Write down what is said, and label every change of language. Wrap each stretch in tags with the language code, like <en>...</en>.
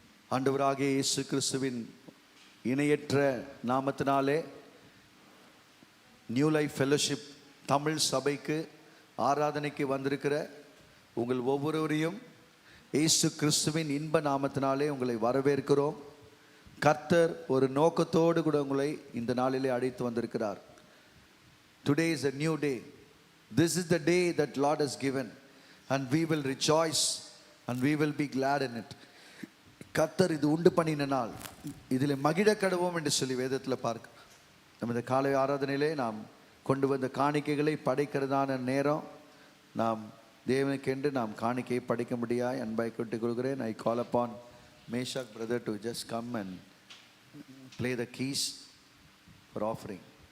<ta>ஆண்டவராகிய இயேசு கிறிஸ்துவின் இணையற்ற நாமத்தினாலே நியூ லைஃப் ஃபெலோஷிப் தமிழ் சபைக்கு ஆராதனைக்கு வந்திருக்கிற உங்கள் ஒவ்வொருவரையும் இயேசு கிறிஸ்துவின் இன்ப நாமத்தினாலே உங்களை வரவேற்கிறோம். கர்த்தர் ஒரு நோக்கத்தோடு கூட உங்களை இந்த நாளிலே அழைத்து வந்திருக்கிறார்.</ta> <en>Today is a new day. This is the day that Lord has given and we will rejoice and we will be glad in it.</en> <ta>கர்த்தர் இது உண்டு பண்ணின நாள், இதில் மகிழ கடவோம் என்று சொல்லி வேதத்தில் பார்க்க. நம்ம இந்த காலை ஆராதனையிலே நாம் கொண்டு வந்த காணிக்கைகளை படைக்கிறதான நேரம். நாம் தேவனுக்கென்று நாம் காணிக்கையை படைக்க முடியாது அன்பாய் கேட்டுக் கொள்கிறேன்.</ta> <en>I call upon Meshach brother to just come and play the keys for offering.</en>